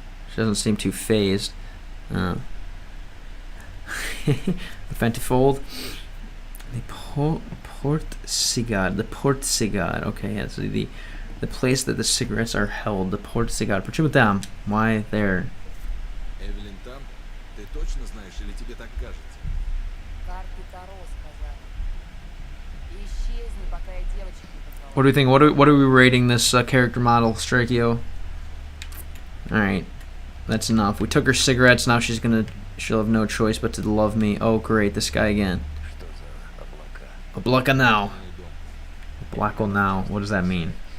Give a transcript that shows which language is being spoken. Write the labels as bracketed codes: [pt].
[en] She doesn't seem too phased. The Fentifold. The Portcigar. Okay, yeah, so the place that the cigarettes are held. The Portcigar. [ru] Почему там? [en] Why there? [ru] Эвелин там? Ты точно знаешь, или тебе так кажется? Карты Таро сказали. Исчезни, пока я девочек не позвала. [en] What do we think? What are we rating this character model, Strikio? All right, that's enough. We took her cigarettes. Now she'll have no choice but to love me. Oh, great, this guy again. [ru] Облаканал. Нормальный дом. [en] Облаканал. What does that mean?